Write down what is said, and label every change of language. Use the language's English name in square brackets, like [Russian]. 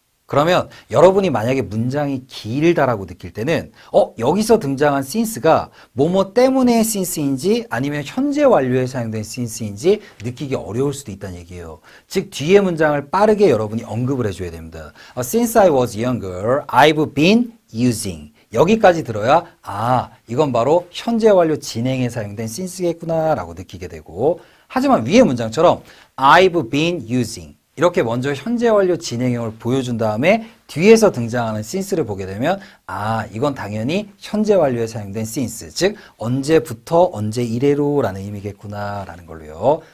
[Korean] 그러면 여러분이 만약에 문장이 길다라고 느낄 때는 여기서 등장한 since가 뭐뭐 때문에 since인지 아니면 현재 완료에 사용된 since인지 느끼기 어려울 수도 있다는 얘기예요. 즉 뒤에 문장을 빠르게 여러분이 언급을 해줘야 됩니다. [English] Since I was younger, I've been using. [Korean] 여기까지 들어야 이건 바로 현재 완료 진행에 사용된 since겠구나 라고 느끼게 되고, 하지만 위의 문장처럼 [English] I've been using [Korean] 이렇게 먼저 현재 완료 진행형을 보여준 다음에 뒤에서 등장하는 since를 보게 되면 이건 당연히 현재 완료에 사용된 since, 즉 언제부터 언제 이래로 라는 의미겠구나 라는 걸로요.